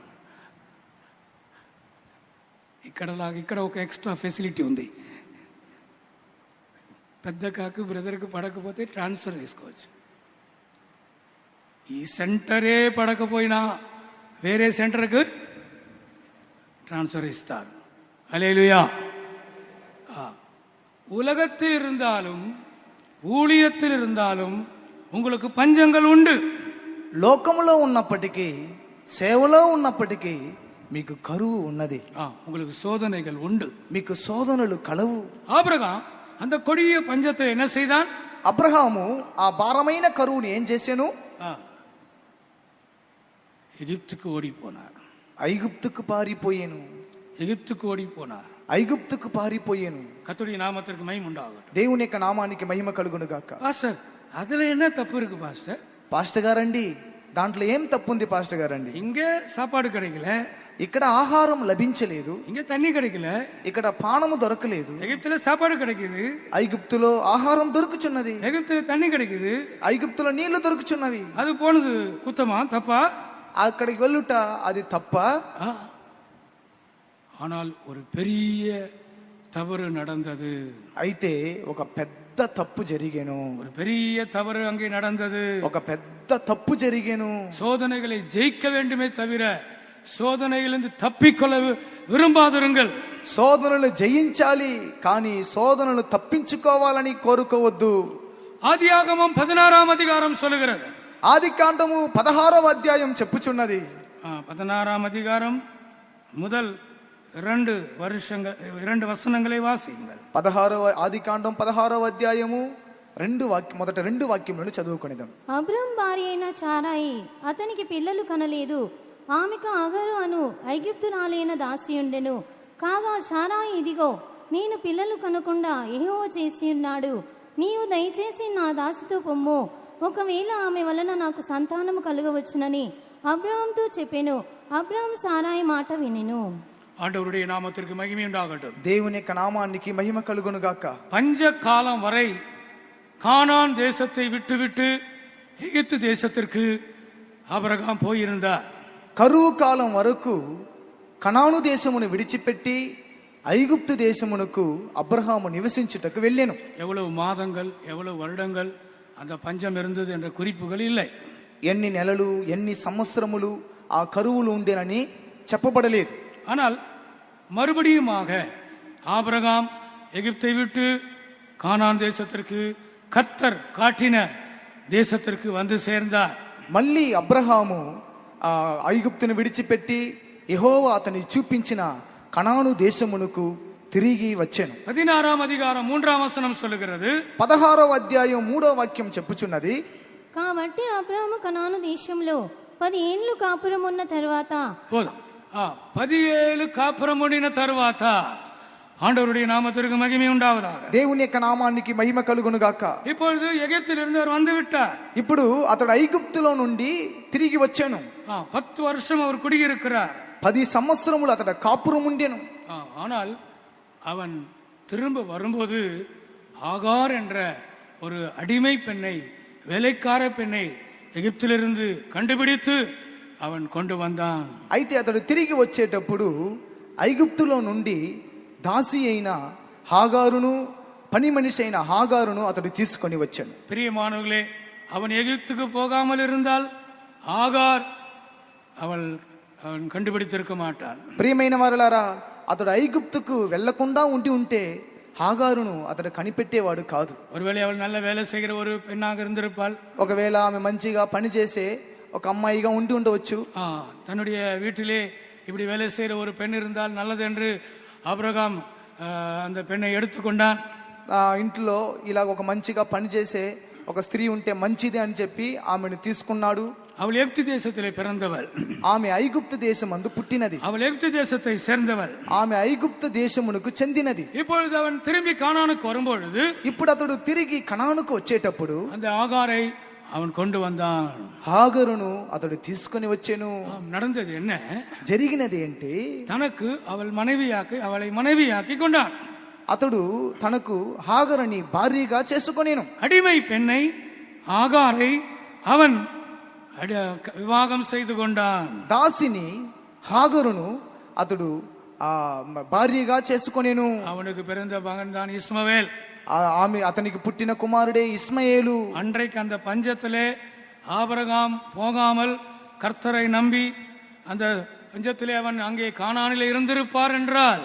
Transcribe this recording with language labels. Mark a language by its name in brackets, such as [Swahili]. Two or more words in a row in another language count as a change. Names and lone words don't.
[Telugu] ఇక్కడ ఒక ఎక్స్ట్రా ఫెసిలిటీ ఉంది. పెద్ద కాకు బ్రదర్కి పడకపోతే ట్రాన్స్ఫర్ తీసుకోవచ్చు. ఈ సెంటరే పడకపోయినా వేరే సెంటర్కు ట్రాన్స్ఫర్ ఇస్తారు. [Tamil] ஹல்லேலூயா. உலகத்தில் இருந்தாலும் ஊழியத்தில் இருந்தாலும் உங்களுக்கு பஞ்சங்கள் உண்டு. [Telugu] లోకములో ఉన్నప్పటికీ సేవలో ఉన్నప్పటికీ మీకు కరువు ఉన్నది. [Tamil] உங்களுக்கு சோதனைகள் உண்டு, [Telugu] మీకు శోధనలు కలవు. [Tamil] ஆபிரகாம் அந்த கொடிய பஞ்சத்தை என்ன செய்தான்? [Telugu] అబ్రహాము ఆ భారమైన కరువుని ఏం చేశాను? [Tamil] எகிப்துக்கு ஓடி போனார். [Telugu] ఐగుప్తుకు పారిపోయాను. [Tamil] எகிப்துக்கு ஓடி போனார். [Telugu] ఐగుప్తుకు పారిపోయాను. [Tamil] கர்த்தருடைய நாமத்திற்கு மகிமை உண்டாகட்டும். [Telugu] దేవుని యొక్క నామానికి మహిమ కలుగును గాక. [Tamil] பாஸ்டர், அதுல என்ன தப்பு இருக்கு பாஸ்டர்? [Telugu] పాస్టర్ గారండి, దాంట్లో ఏం తప్పుంది పాస్టర్ గారండి? [Tamil] இங்க సాపాడు கிடைக்கல, [Telugu] ఇక్కడ ఆహారం లభించలేదు, [Tamil] இங்க தண்ணி கிடைக்கல, [Telugu] ఇక్కడ పానము దొరకలేదు. [Tamil] எகிப்துல சாப்பாடு கிடைக்குது, [Telugu] ఐగుప్తులో ఆహారం దొరుకుచున్నది, [Tamil] எகிப்துல தண்ணி கிடைக்குது, [Telugu] ఐగుప్తులో నీళ్లు దొరుకుచున్నవి. [Tamil] அது போனது குத்தமா தப்பா? [Telugu] అక్కడికి వెళ్ళుట అది తప్ప? [Tamil] ஆனால் ஒரு பெரிய தவறு நடந்தது. [Telugu] అయితే ఒక పెద్ద తప్పు జరిగేను. [Tamil] ஒரு பெரிய தவறு அங்கே நடந்தது. [Telugu] ఒక పెద్ద తప్పు జరిగేను. [Tamil] சோதனைகளை ஜெயிக்க வேண்டுமே தவிர சோதனையிலிருந்து தப்பிக்கொள்ள விரும்பாதிருங்கள். [Telugu] శోధనలు జయించాలి, కానీ శోధనలు తప్పించుకోవాలని కోరుకోవద్దు. [Tamil] ஆதியாகமம் 16ஆம் அதிகாரம் சொல்லுகிறது. [Telugu] ఆదికాండము 16వ అధ్యాయం చెప్పుచున్నది. [Tamil] 16ஆம் அதிகாரம் முதல் 2 వచనங்களை వాసియండి. [Telugu] ఆదికాండం 16వ అధ్యాయము మొదట 2 వాక్యములను చదువుకొనిదాం. అబ్రాము భార్య అయిన సారాయి అతనికి పిల్లలు కనలేదు. ఆమెకు అగరు అను ఐగుప్తురాలైన దాసి ఉండెను. కాగా సారాయి, ఇదిగో నేను పిల్లలు కనకుండా యెహోవా చేసి ఉన్నాడు. నీవు దయచేసి నా దాసితో పొమ్ము, ఒకవేళ ఆమె వలన నాకు సంతానము కలుగవచ్చునని అబ్రాముతో చెప్పెను. అబ్రాము సారాయి మాట వినెను. [Tamil] ஆண்டவருடைய நாமத்திற்கு மகிமை உண்டாகட்டும். [Telugu] దేవుని యొక్క నామానికి మహిమ కలుగును గాక. [Tamil] பஞ்ச காலம் வரை கானான் தேசத்தை விட்டுவிட்டு எகிப்து தேசத்திற்கு ஆபிரகாம் போயிருந்தார். [Telugu] కరువు కాలం వరకు కనాను దేశమును విడిచిపెట్టి ఐగుప్తు దేశమునకు అబ్రహాము నివసించుటకు వెళ్ళెను. [Tamil] எவ்வளவு மாதங்கள் எவ்வளவு வருடங்கள் அந்த பஞ்சம் இருந்தது என்ற குறிப்புகள் இல்லை. [Telugu] ఎన్ని నెలలు ఎన్ని సంవత్సరములు ఆ కరువులు ఉండేనని చెప్పబడలేదు. [Tamil] ஆனால் மறுபடியுமாக ஆபிரகாம் எகிப்தை விட்டு கானான் தேசத்திற்கு கர்த்தர் காட்டின தேசத்திற்கு வந்து சேர்ந்தார். [Telugu] మళ్ళీ అబ్రహాము ఐగుప్తును విడిచిపెట్టి యెహోవా అతని చూపించిన కనాను దేశమునకు తిరిగి వచ్చెను. [Tamil] 16ஆம் அதிகாரம் 3ஆம் వచనం சொல்லுகிறது. [Telugu] 16వ అధ్యాయం 3వ వాక్యం చెప్పుచున్నది. కాబట్టి అబ్రాము కనాను దేశంలో 10 ఏండ్లు కాపురం ఉన్న తర్వాత, [Tamil] 17 [Telugu] కాపురం ఉండిన తర్వాత [Tamil] ஆண்டவருடைய நாமத்திற்கு மகிமை உண்டாவதாக. [Telugu] దేవుని యొక్క నామానికి మహిమ కలుగును గాక. [Tamil] இப்பொழுது எகிப்திலிருந்து அவர் வந்து விட்டார். [Telugu] ఇప్పుడు అతడు ఐగుప్తులో నుండి తిరిగి వచ్చాను. [Tamil] 10 வருஷம் அவர் குடியிருக்கிறார். [Telugu] 10 సంవత్సరములు అతడు కాపురం ఉండెను. [Tamil] ஆனால் அவன் திரும்ப வரும்போது ஆகார் என்ற ஒரு அடிமை பெண்ணை, வேலைக்கார பெண்ணை எகிப்திலிருந்து கண்டுபிடித்து அவன் கொண்டு வந்தான். [Telugu] అయితే అతడు తిరిగి వచ్చేటప్పుడు ఐగుప్తులో నుండి దాసి అయిన హాగారును, పని మనిషి అయిన హాగారును అతడు తీసుకొని వచ్చాను. [Tamil] பிரியமானவர்களே, அவன் எகிப்துக்கு போகாமல் இருந்தால் ஆகார் அவன் கண்டுபிடித்திருக்க மாட்டான். [Telugu] ప్రియమైన వారలారా, అతడు ఐగుప్తుకు వెళ్లకుండా ఉంటే హాగారును అతడు కనిపెట్టేవాడు కాదు. [Tamil] ஒருவேளை அவள் நல்ல வேலை செய்கிற ஒரு பெண்ணாக இருந்திருப்பாள். [Telugu] ఒకవేళ ఆమె మంచిగా పనిచేసే ఒక అమ్మాయిగా ఉండవచ్చు. [Tamil] தன்னுடைய வீட்டிலே இப்படி வேலை செய்கிற ஒரு பெண் இருந்தால் நல்லது என்று ఆబ్రహాం அந்த பெண்ணை எடுத்துக்கொண்டான். [Telugu] ఇంట్లో ఇలా ఒక మంచిగా పనిచేసే ఒక స్త్రీ ఉంటే మంచిది అని చెప్పి ఆమెను తీసుకున్నాడు. [Tamil] அவள் எகிப்து தேசத்திலே பிறந்தவள். [Telugu] ఆమె ఐగుప్తు దేశమందు పుట్టినది. [Tamil] அவள் எகிப்து தேசத்தை சேர்ந்தவள். [Telugu] ఆమె ఐగుప్తు దేశమునకు చెందినది. [Tamil] இப்பொழுது அவன் திரும்பி கானானுக்கு வரும்பொழுது [Telugu] ఇప్పుడు అతడు తిరిగి కనానుకు వచ్చేటప్పుడు [Tamil] அந்த ஆகாரை அவன் கொண்டு வந்தான். [Telugu] హాగరును అతడు తీసుకొని వచ్చాను. [Tamil] நடந்தது என்ன? [Telugu] జరిగినది ఏంటి? [Tamil] தனக்கு அவளை மனைவியாக்கி கொண்டான். [Telugu] అతడు తనకు హాగరుని భార్యగా చేసుకొనేను. [Tamil] அடிமை பெண்ணை ஆகாரை அவன் వివాహం செய்து கொண்டான். [Telugu] దాసిని హాగరును అతడు భార్యగా చేసుకొనేను. [Tamil] அவனுக்கு பிறந்த மகன் தான் இஸ்மவேல். [Telugu] ఆమె అతనికి పుట్టిన కుమారుడే ఇస్మాయేలు. [Tamil] அன்றைக்கு அந்த பஞ்சத்திலே ஆபிரகாம் போகாமல் கர்த்தரை நம்பி அந்த பஞ்சத்திலே அவன் அங்கே கானானிலே இருந்திருப்பார் என்றால்,